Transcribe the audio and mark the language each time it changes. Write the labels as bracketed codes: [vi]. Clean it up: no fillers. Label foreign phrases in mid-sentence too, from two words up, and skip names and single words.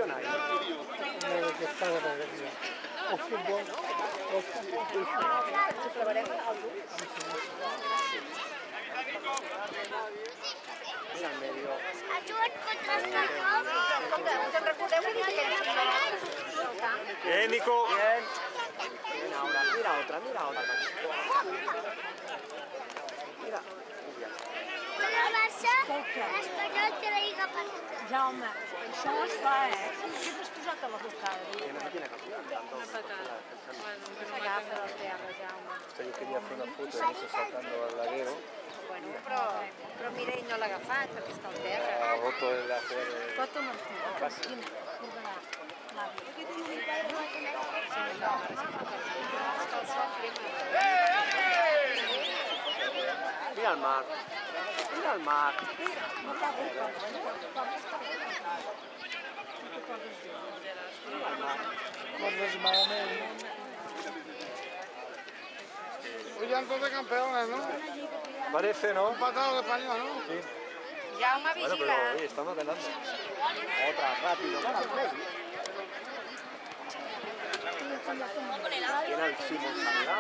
[ca] O futbol, Ens ho clavarem als ulls. [es] Mira al medio. [ca] Escolta, us en recordeu que aquell [es] Bien, Nico. Bien. Mira otra. Mira. [ca] L'Espanyol té la Lliga perduda. Jaume, això no es fa, Què t'has posat a la bocada? s'agafa del terra, Jaume. [es] Yo quería hacer una foto de eso saltando al laguero. [ca] Bueno, però mira, ell no l'ha agafat perquè està al terra. [es] Ha roto la jugada. [ca] Foto Martí. Quina? Ordenar. L'avi. Està al sol, crema. [es] Mira al mar. Mira al mar. [ca] Corres malament. [es] Hoy ya dos de campeones, ¿no? Parece, ¿no? Empatado de español, ¿no? Sí. [ca] Jaume, [es] Bueno, pero vigila. oye, estamos ganando. Otra, rápido. Tiene al Simón sangrado.